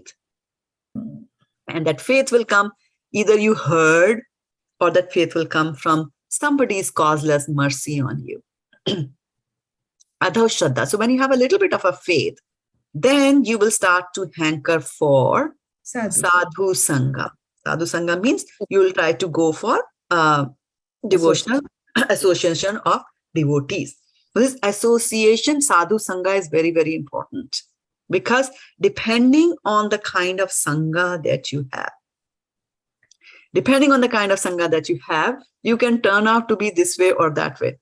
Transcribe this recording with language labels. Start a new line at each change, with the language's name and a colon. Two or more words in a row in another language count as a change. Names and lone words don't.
English: And that faith will come, either you heard, or that faith will come from somebody's causeless mercy on you.
Sanskrit: Adau Shraddha.
English: So when you have a little bit of a faith, then you will start to hanker for
Sanskrit: sadhu sangha. Sadhu sangha
English: means you will try to go for devotional association of devotees. So this association,
Sanskrit: sadhu sangha,
English: is very, very important because depending on the kind of sangha that you have, you can turn out to be this way or that way.